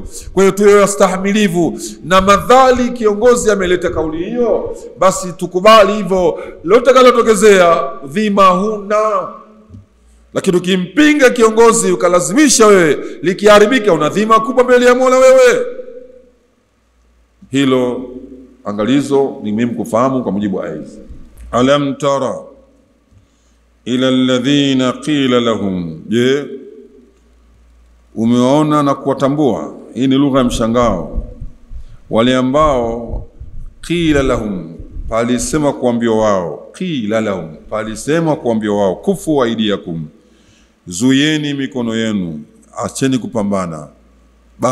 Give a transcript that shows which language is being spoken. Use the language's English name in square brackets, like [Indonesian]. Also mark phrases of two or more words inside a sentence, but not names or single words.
[Swahili] Kwa hiyo tuwe wastahimilivu, na madhali kiongozi ameleta kauli hiyo, basi tukubali hivyo, lote kalotokezea dhima huna. Lakini ukimpinga kiongozi ukalazimisha wewe, likiharibika una dhima kubwa mbele ya Mola wewe. Hilo angalizo ni muhimu kufahamu kwa mujibu wa aya hizi. [Arabic] ألم تر إلى الذين قيل لهم, je, [Swahili] umeona na kuwatambua? Hii ni lugha ya mshangao. Wale ambao [Arabic] قيل لهم, [Swahili] palisema kuambia wao, [Arabic] قيل لهم, [Swahili] palisema kuambia wao, [Arabic] كفوا أيديكم, [Swahili] zuieni mikono yenu, acheni kupambana.